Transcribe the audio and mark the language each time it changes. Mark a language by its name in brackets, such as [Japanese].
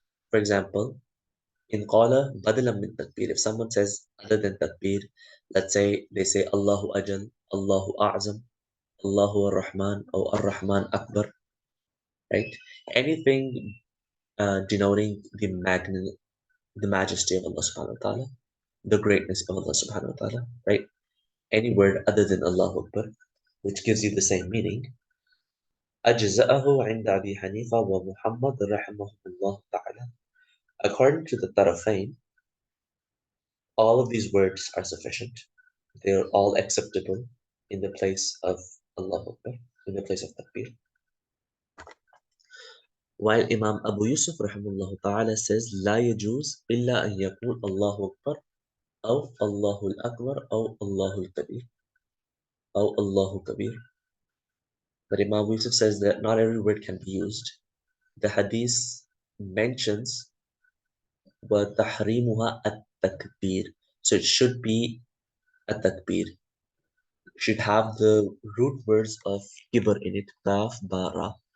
[English] For example, in qala badalam min takbir, if someone says other than takbir, let's say they say Allahu Ajal, Allahu A'zam, Allahu Ar-Rahman, or Ar-Rahman Akbar, right? Anything denoting the majesty of Allah subhanahu wa ta'ala, the greatness of Allah subhanahu wa ta'ala, right? Any word other than Allahu Akbar, which gives you the same meaning. [Arabic] أجزأه عند أبي حنيفة ومحمد رحمه الله تعالى. [English] According to the Tarafain, all of these words are sufficient. They are all acceptable in the place of Allahu Akbar, in the place of Takbir. While Imam Abu Yusuf rahimahullah ta'ala says, [Arabic] لا يجوز إلا أن يقول الله أكبر أو الله الأكبر أو الله الكبير أو الله كبير. [English] But Imam Yusuf says that not every word can be used. The hadith mentions [Arabic] وتحريمها التكبير. [English] So it should be التكبير. Should have the root words of kibar in it, kaf, bara.